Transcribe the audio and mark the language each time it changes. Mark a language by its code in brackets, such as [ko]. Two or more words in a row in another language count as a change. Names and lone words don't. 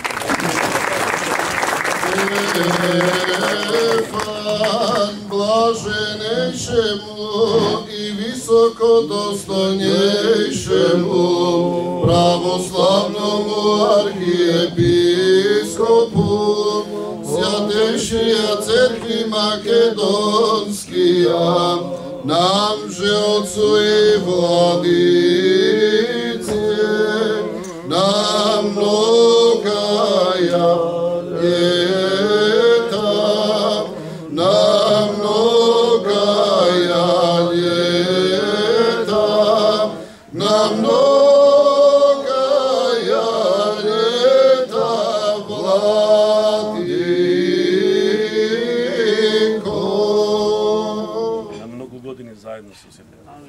[cu] Стефан, блаженейшему и високодостојнейшему православному архиепископу Святейшија цркви македонскија, нам же отцу и владице, нам многая лета, нам многая лета, нам многая лета, владико. [mk] На многу години заедно со сите.